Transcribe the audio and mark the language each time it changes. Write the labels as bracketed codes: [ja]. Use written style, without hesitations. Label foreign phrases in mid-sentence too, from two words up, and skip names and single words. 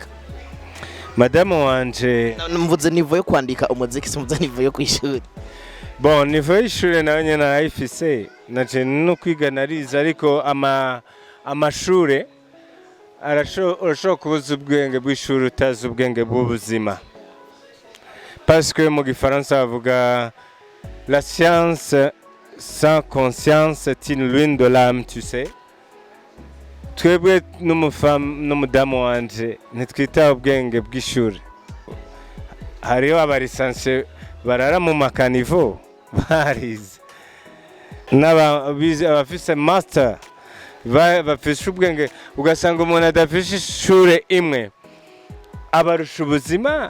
[rn] Madame wanje mvuze nivo yo kwandika umuziki, simvuze nivo yo kwishuri. Bon, nivo y'ishure nayo nyene narayifise, naje no kwiga narize, ariko amashure urashobora kubuza ubwenge bw'ishuri utazi ubwenge bw'ubuzima. [fr] Parce que [rn] mu gifaransa bavuga [fr] la science sans conscience est une ruine de l'âme, tu sais. [rn] Twebwe n'umudamu wanje ntitwita ubwenge bw'ishuri. Hariho abarisanse barara mu makanivo barize, n'abafise master bafishe ubwenge, ugasanga umuntu adafishe ishure imwe abarusha ubuzima.